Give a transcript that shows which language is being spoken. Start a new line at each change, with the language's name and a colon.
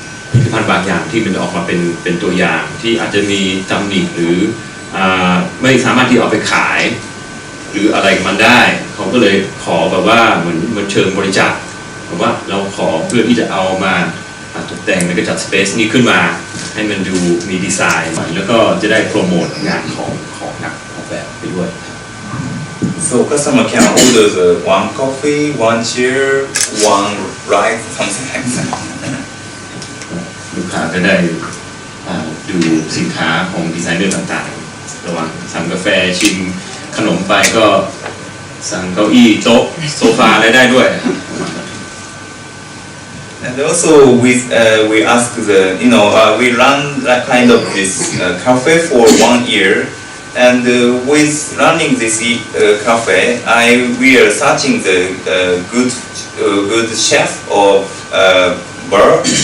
Thai: ผลิตภัณฑ์บางอย่างที่มันออกมาเป็นตัวอย่างที่อาจจะมีตำหนิหรือไม่สามารถที่เอาไปขายหรืออะไรกับมันได้เขาก็เลยขอแบบว่าเหมือนเชิงบริจาคแบบว่าเราขอเพื่อที่จะเอามาตกแต่งแล้วก็จัดสเปซนี้ขึ้นมาให้มันดูมีดีไซน์แล้วก็จะได้โปรโมทงานของนักออกแบบไปด้วย
English: So customer can order the one coffee, one chair, one ride, something like that.
Thai: ลูกค้าก็ได้ดูสินค้าของดีไซเนอร์ต่างๆระหว่างสั่งกาแฟชิมขนมไปก็สั่งเก้าอี้โต๊ะโซฟาอะไรได้ด้วย
English: And also we ask we run that kind of this cafe for 1 year, and with running this cafe, we are searching the good chef of bar.